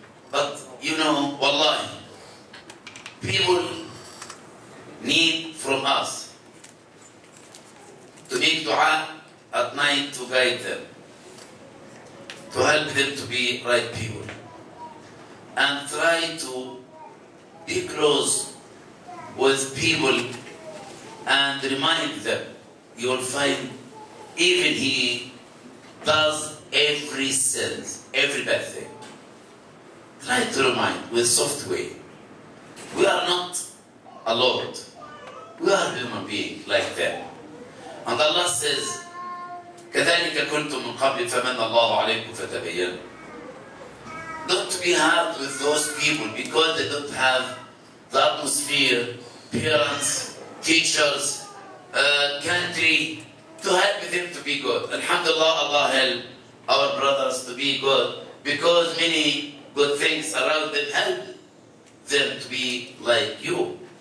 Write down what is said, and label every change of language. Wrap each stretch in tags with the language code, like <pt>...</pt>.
<en>But wallahi, people need from us to make dua at night to guide them, to help them to be right people, and try to be close with people and remind them. You will find even he does every sin, every bad thing. Try to remind with soft way. We are not a Lord. We are human beings like them. And Allah says,</en> <ar>كَذَلِكَ كُنْتُم مِّن قَبْلِ فَمَنَّ اللَّهُ عَلَيْكُمْ فَتَبَيَّنُوا.</ar> <en>Don't be hard with those people because they don't have the atmosphere, parents, teachers, country to help them to be good. Alhamdulillah, Allah help our brothers to be good because many good things around them help them to be like you.</en>